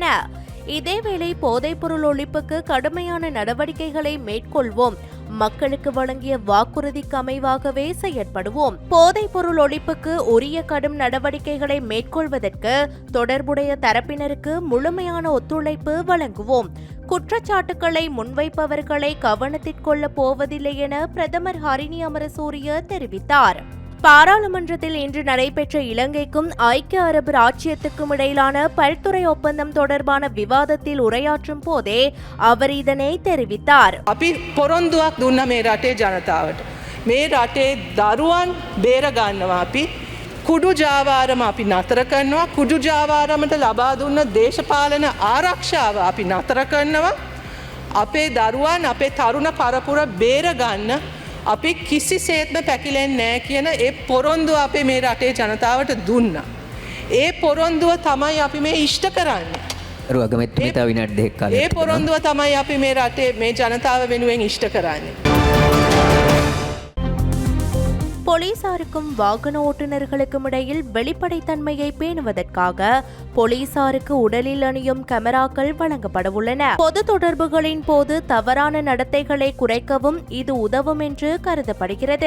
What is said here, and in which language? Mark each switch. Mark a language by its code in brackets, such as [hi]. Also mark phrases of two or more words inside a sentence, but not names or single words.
[ta] இதேவேளை போதைப்பொருள் ஒழிப்புக்கு கடுமையான நடவடிக்கைகளை மேற்கொள்வோம், மக்களுக்கு வழங்கிய வாக்குறுதிக்கு அமைவாகவே செயற்படுவோம், போதைப் பொருள் ஒழிப்புக்கு உரிய கடும் நடவடிக்கைகளை மேற்கொள்வதற்கு தொடர்புடைய தரப்பினருக்கு முழுமையான ஒத்துழைப்பு வழங்குவோம், குற்றச்சாட்டுக்களை முன்வைப்பவர்களை கவனத்திற்கொள்ள போவதில்லை என பிரதமர் ஹரிணி அமரசூரிய தெரிவித்தார். பாராளுமன்றத்தில் இன்று நடைபெற்ற இலங்கைக்கும் ஐக்கிய அரபு ராச்சியத்துக்கும் இடையிலான பல்துறை ஒப்பந்தம் தொடர்பான விவாதத்தில் உரையாற்றும் போதே அவர் இதனை தெரிவித்தார். [si] අපි පොරොන්දුවක් දුන්න මේ රටේ ජනතාවට. මේ රටේ දරුවන් බේර ගන්නවා අපි. කුඩු ජාවාරම අපි නතර කරනවා. කුඩු ජාවාරමට ලබා දුන්න දේශපාලන ආරක්ෂාව අපි නතර කරනවා. අපේ දරුවන් අපේ තරුණ පරපුර බේර ගන්න අපි කිසිසේත්ම පැකිලෙන්නේ නැහැ කියන ඒ පොරොන්දුව අපේ මේ රටේ ජනතාවට දුන්නා. ඒ පොරොන්දුව තමයි අපි මේ ඉෂ්ට කරන්නේ. ඒ පොරොන්දුව තමයි අපි මේ රටේ මේ ජනතාව වෙනුවෙන් ඉෂ්ට කරන්නේ. [ta] போலீசாருக்கும் வாகன ஓட்டுநர்களுக்கும் இடையில் வெளிப்படைத்தன்மையை பேணுவதற்காக போலீசாருக்கு உடலில் அணியும் கேமராக்கள் வழங்கப்படவுள்ளன. பொது தொடர்புகளின் போது தவறான நடத்தைகளை குறைக்கவும் இது உதவும் என்று கருதப்படுகிறது.